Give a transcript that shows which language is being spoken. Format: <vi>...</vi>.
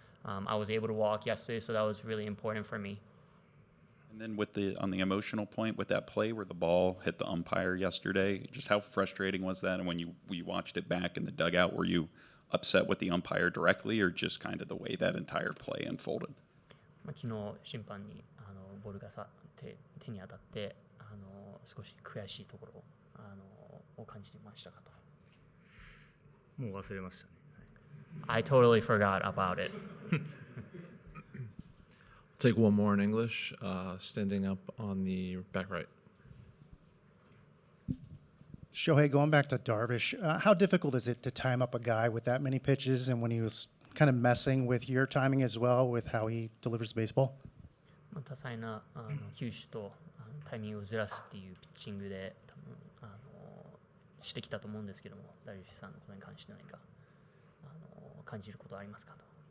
<en>I was able to walk yesterday, so that was really important for me. And then on the emotional point with that play where the ball hit the umpire yesterday, just how frustrating was that? And when you watched it back in the dugout, were you upset with the umpire directly, or just kind of the way that entire play unfolded?</en> <ja>昨日審判にボールが手に当たって少し悔しいところを感じていましたかと。もう忘れましたね。</ja> <en>I totally forgot about it. Take one more in English. Standing up on the back right. Shohei, going back to Darvish, how difficult is it to time up a guy with that many pitches, and when he was kind of messing with your timing as well with how he delivers baseball?</en> <ja>多彩な球種とタイミングをずらすっていうピッチングで多分してきたと思うんですけども、ダルビッシュさんのことに関して何か感じることはありますかと。</ja>